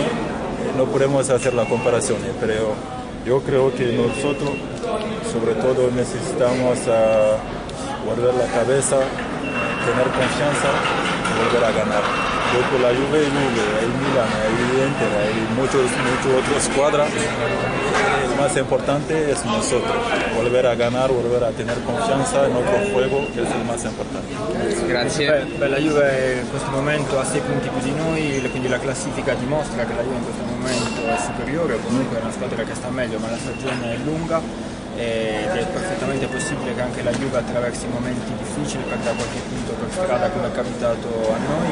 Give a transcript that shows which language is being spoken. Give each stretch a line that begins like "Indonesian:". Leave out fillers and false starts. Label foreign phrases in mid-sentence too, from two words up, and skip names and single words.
Spanish: No podemos hacer la comparación, pero yo creo que nosotros sobre todo necesitamos volver la cabeza, tener confianza y volver a ganar. Luego la Juve, hay Milan, hay Inter, hay muchos otros escuadras. El más importante es nosotros, volver a ganar, volver a tener confianza en nuestro juego, que es el más importante.
Italian: Grazie. La Juve in questo momento ha 6 punti più di noi, quindi la classifica dimostra che la Juve in questo momento è superiore, comunque è una squadra che sta meglio, ma la stagione è lunga ed è perfettamente possibile che anche la Juve attraversi momenti difficili, perda qualche punto per strada come è capitato a noi.